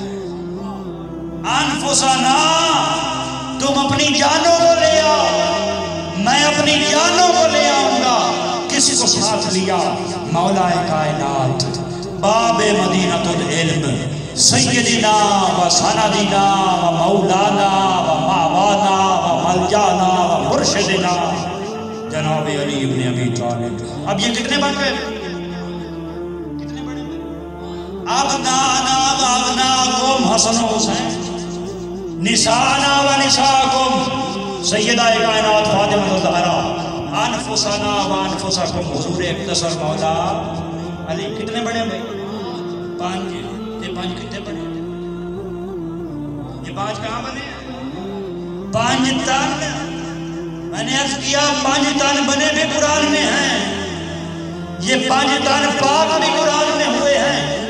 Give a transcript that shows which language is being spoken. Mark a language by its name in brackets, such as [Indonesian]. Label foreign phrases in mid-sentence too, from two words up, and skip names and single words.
[Urdu] انفسنا، تم اپنی جانوں کو لے آؤ، میں اپنی جانوں کو لے آؤں گا۔ کس کو ساتھ لیا؟ مولا کائنات، [Arabic] باب مدینۃ العلم، سیدنا و سندنا و مولانا و ماوانا و ملجانا و مرشدنا [Urdu] جناب علی بن ابی طالب۔ اب یہ کتنے بن گئے؟ کتنے بڑے؟ [Arabic] ابنانا و ابناکم [Urdu] حسن و حسین، [Arabic] نسانا و نساکم [Urdu] سیدہ کائنات فاطمہ الزہرا، [Arabic] انفسنا و انفسکم [Urdu] حضور اختصر مولا علی۔ کتنے بڑے بھائی؟ پانچ۔ یہ پانچ کتنے بنے؟ یہ پانچ کہاں بنے؟ پانچ تن، میں نے عرض کیا پانچ تن بنے بھی قرآن میں ہیں، یہ پانچ تن پاک بھی قرآن میں ہوئے ہیں۔